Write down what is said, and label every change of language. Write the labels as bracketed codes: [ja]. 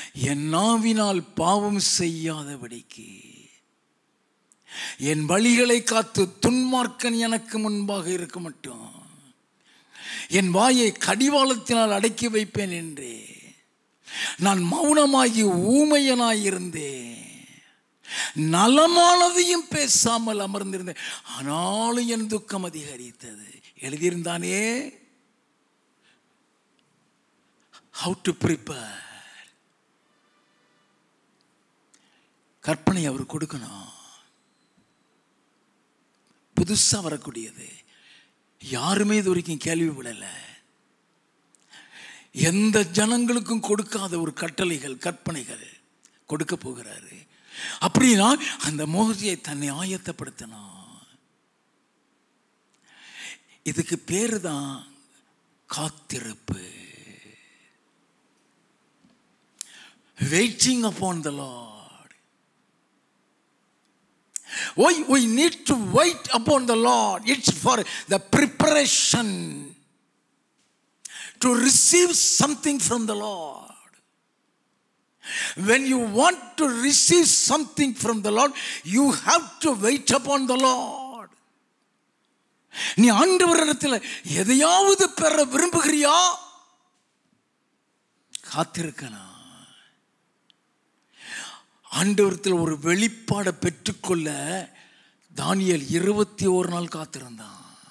[ta] என் நாவினால் பாவம் செய்யாதபடிக்கு என் வழிகளை காத்து துன்மார்க்கன் எனக்கு முன்பாக இருக்க மட்டும் என் வாயை கடிவாளத்தினால் அடக்கி வைப்பேன் என்றே நான் மௌனமாகி ஊமையனாய் இருந்தேன். நலமானதையும் பேசாமல் அமர்ந்திருந்தேன், ஆனாலும் என் துக்கம் அதிகரித்தது. எழுதியிருந்தானே, [en] how to prepare. [ta] கற்பனை அவர் கொடுக்கணும். புதுசாக வரக்கூடியது, யாருமே இது வரைக்கும் கேள்விப்படலை. எந்த ஜனங்களுக்கும் கொடுக்காத ஒரு கட்டளைகள் கற்பனைகள் கொடுக்க போகிறாரு. அப்படின்னா அந்த மோசையை தன்னை ஆயத்தப்படுத்தணும். இதுக்கு பேரு தான் காத்திருப்பு. [en] Waiting upon the Lord. Why we need to wait upon the Lord? It's for the preparation to receive something from the Lord. When you want to receive something from the Lord, you have to wait upon the Lord. [ta] நீ ஆண்டவரிடத்தில் எதையாவது பெற விரும்புகிறியா? காத்திருக்கணும். ஆண்டவரத்தில் ஒரு வெளிப்பாடை பெற்றுக்கொள்ள தானியேல் 21 நாள் காத்திருந்தான்.